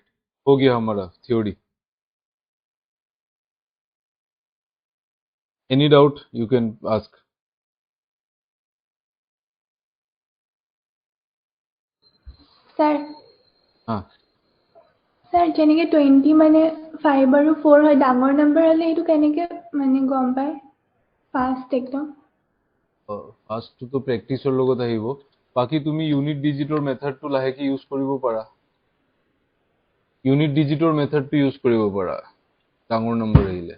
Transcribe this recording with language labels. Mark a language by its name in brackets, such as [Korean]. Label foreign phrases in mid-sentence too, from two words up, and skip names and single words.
[Hindi] हो गया हमारा थ्योरी। [English] any doubt you can ask. [Assamese] স্যার [Hindi] हाँ, [Assamese] স্যার যেনেকে 20 মানে 5 আৰু 4 হয় ডাঙৰ নম্বৰ হ'লে এইটো কেনেকে মানে গম পায় ফাৰ্ষ্ট একদম ফাৰ্ষ্টটো প্ৰেক্টিচৰ লগত আহিব। বাকী তুমি [English] unit digitৰ methodটো [Assamese] লাহেকে ইউজ কৰিব পাৰা। [English] unit digitৰ methodটো [Assamese] ইউজ কৰিব পাৰা ডাঙৰ নম্বৰ আহিলে।